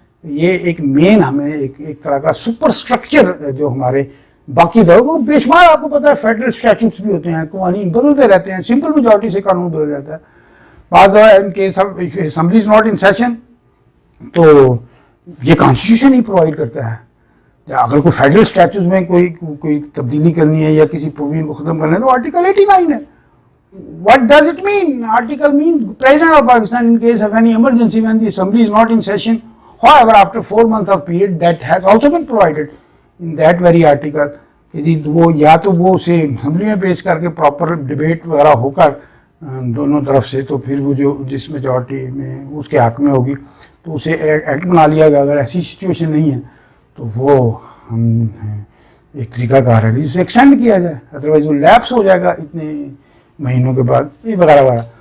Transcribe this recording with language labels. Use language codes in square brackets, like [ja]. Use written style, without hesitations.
[ur] یہ ایک مین ہمیں ایک طرح کا سپر اسٹرکچر جو ہمارے باقی دور کو بے شمار آپ کو پتہ ہے فیڈرل اسٹیچوٹس بھی ہوتے ہیں، قوانین بدلتے رہتے ہیں، سمپل میجورٹی سے قانون بدل جاتا ہے. بعض دفعہ [en] in case assembly is not in session [ur] تو یہ کانسٹیٹیوشن ہی پرووائڈ کرتا ہے. اگر کوئی فیڈرل اسٹیچوز میں کوئی تبدیلی کرنی ہے یا کسی پروویژن کو ختم کرنا ہے تو آرٹیکل 89 ہے. [en] What does it mean? Article means President of Pakistan in case of any emergency when the assembly is not in session. However, after 4 months of period, that has also been provided in that very article. [ur] کہ جی وہ یا تو وہ اسے assembly میں پیش کر کے پراپر ڈبیٹ وغیرہ ہو کر دونوں طرف سے، تو پھر وہ جو جس میجورٹی میں اس کے حق میں ہوگی تو اسے ایکٹ بنا لیا گیا. اگر ایسی سچویشن نہیں ہے تو وہ ہم ایک طریقہ کار ہے جسے ایکسٹینڈ کیا جائے، ادروائز وہ لیپس ہو جائے گا اتنے مہینوں کے بعد، یہ وغیرہ وغیرہ.